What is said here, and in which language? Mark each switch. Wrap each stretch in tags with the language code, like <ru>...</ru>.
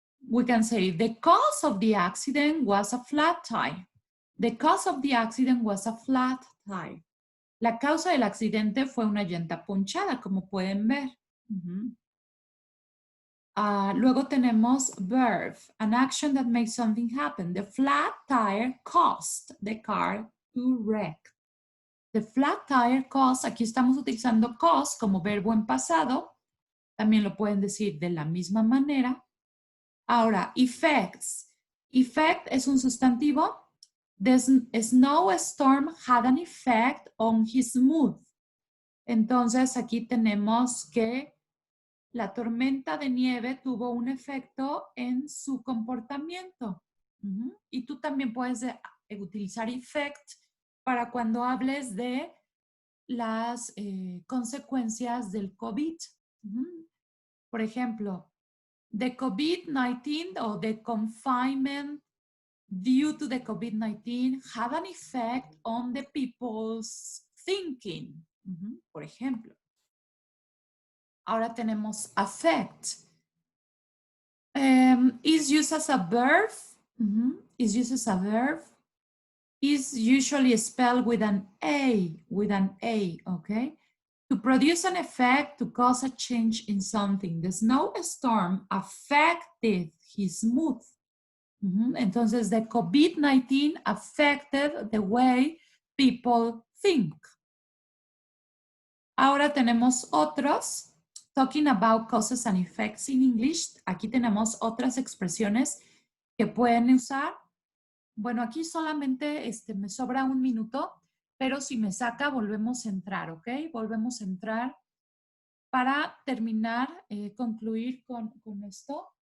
<en>We can say the cause of the accident was a flat tire. The cause of the accident was a flat tire.</en> <es>La causa del accidente fue una llanta ponchada, como pueden ver. Luego tenemos</es> <en>verb, an action that makes something happen. The flat tire caused the car to wreck. The flat tire caused,</en> <es>aquí estamos utilizando cause como verbo en pasado. También lo pueden decir de la misma manera. Ahora, effects. Effect es un sustantivo.</es> <en>The snowstorm had an effect on his mood.</en> <es>Entonces, aquí tenemos que la tormenta de nieve tuvo un efecto en su comportamiento. Y tú también puedes utilizar effect para cuando hables de las consecuencias del COVID. Por ejemplo,</es> <en>the COVID-19 o the confinement due to the COVID-19 had an effect on the people's thinking.</en> <es>Por ejemplo. Ahora tenemos affect.</es> <en>Is used as a verb. Is used as a verb. Is usually spelled with an A, okay? To produce an effect, to cause a change in something. The snowstorm affected his mood.</en> <es>Entonces,</es> <en>the COVID-19 affected the way people think.</en> <es>Ahora tenemos otros.</es> <en>Talking about causes and effects in English.</en> <es>Aquí tenemos otras expresiones que pueden usar. Bueno, aquí solamente me sobra un minuto, pero si me saca, volvemos a entrar, ¿ok? Volvemos a entrar para terminar, concluir con esto.</es>